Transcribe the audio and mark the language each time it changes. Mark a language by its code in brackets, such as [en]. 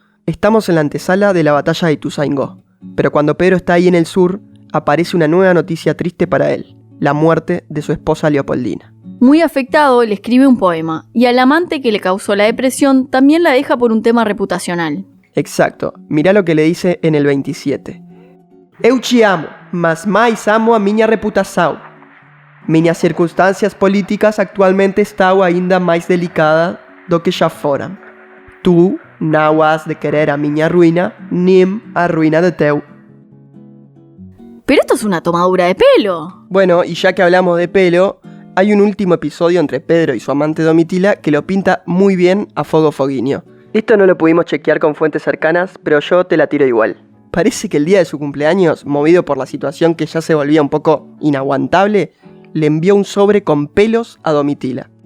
[es] Estamos en la antesala de la batalla de Ituzaingó, pero cuando Pedro está ahí en el sur, aparece una nueva noticia triste para él, la muerte de su esposa Leopoldina. Muy afectado, le escribe un poema, y al amante que le causó la depresión también la deja por un tema reputacional. Exacto, mirá lo que le dice en el 27. [pt] Eu te amo, mas mais amo a minha reputação. Minhas circunstâncias políticas actualmente estão ainda mais delicadas do que já foram. Tu não has de querer a minha ruína, nem a ruína de teu. [es] Pero esto es una tomadura de pelo. Bueno, y ya que hablamos de pelo, hay un último episodio entre Pedro y su amante Domitila que lo pinta muy bien a Fogo Foguinho. Esto no lo pudimos chequear con fuentes cercanas, pero yo te la tiro igual. Parece que el día de su cumpleaños, movido por la situación que ya se volvía un poco inaguantable, le envió un sobre con pelos a Domitila.